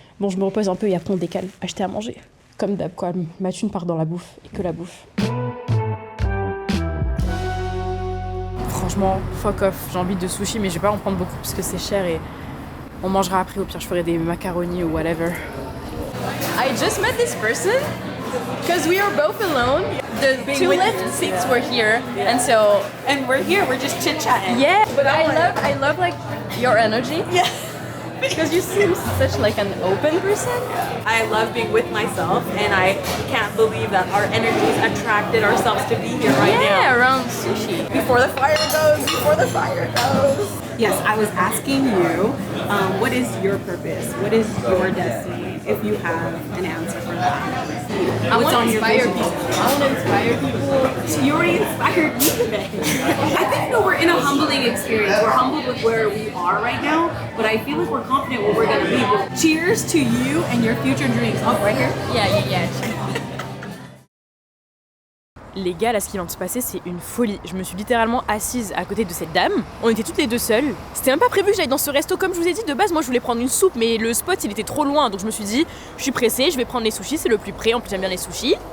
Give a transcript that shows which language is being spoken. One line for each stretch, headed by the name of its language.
French: Bon, je me repose un peu et après on décale. Acheter à manger. Comme d'hab, quoi. Ma thune part dans la bouffe et que la bouffe. Franchement, fuck off, j'ai envie de sushi mais je vais pas en prendre beaucoup parce que c'est cher et on mangera après, au pire je ferai des macaronis ou whatever.
English: I just met this person because we are both alone. The two left seats were here and we're here, we're just chit-chatting. Yeah, but I love like your energy. Yeah. Because you seem such like an open person. I love being with myself and I can't believe that our energies attracted ourselves to be here right now. Yeah, around sushi. Before the fire goes. Yes, I was asking you, what is your purpose? What is your destiny? If you have an answer for that. I want to inspire people. You already inspired me today. I think we're in a humbling experience. We're humbled with where we are right now, but I feel like we're confident where we're going to be. Well, cheers to you and your future dreams. Oh, right here? Yeah.
French: Les gars, là, ce qui vient de se passer, c'est une folie. Je me suis littéralement assise à côté de cette dame. On était toutes les deux seules. C'était même pas prévu que j'aille dans ce resto. Comme je vous ai dit, de base, moi, je voulais prendre une soupe, mais le spot, il était trop loin. Donc je me suis dit, je suis pressée, je vais prendre les sushis, c'est le plus près. En plus, j'aime bien les sushis.